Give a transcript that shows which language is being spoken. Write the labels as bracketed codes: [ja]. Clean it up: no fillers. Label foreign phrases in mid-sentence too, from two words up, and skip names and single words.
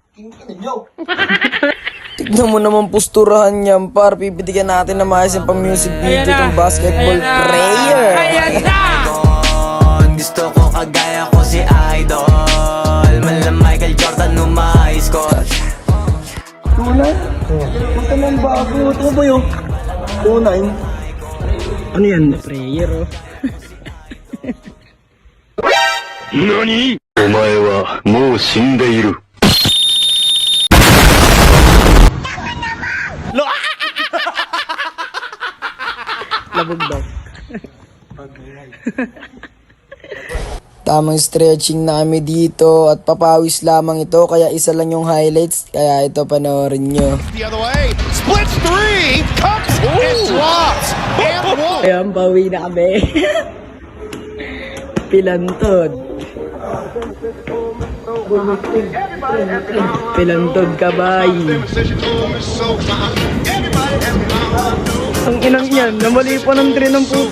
[tl] Tignan mo naman pusturahan niyan par, pipitigan natin na maayos yung pang-music video ng basketball player. Gusto ko kagaya ko si Idol. Mala Michael Jordan nung ma- [en] high school. [tl] Tunay? Punta ng bago. Ito ba yun? Tunay? Ano yan? Prayer, oh. NANI?! [ja] お前はもう死んでいる。 [tl] Labog daw. Tamang stretching na kami dito at papawis lamang ito, kaya isa lang yung highlights, kaya ito panoorin nyo. [en] The other way. Splits three. Cups and drops. And one. [tl] Ayan, bawi na kami. Pilantod. Pilantod ka, bay. Ang inang niyan. Namali pa ng tren ng puta.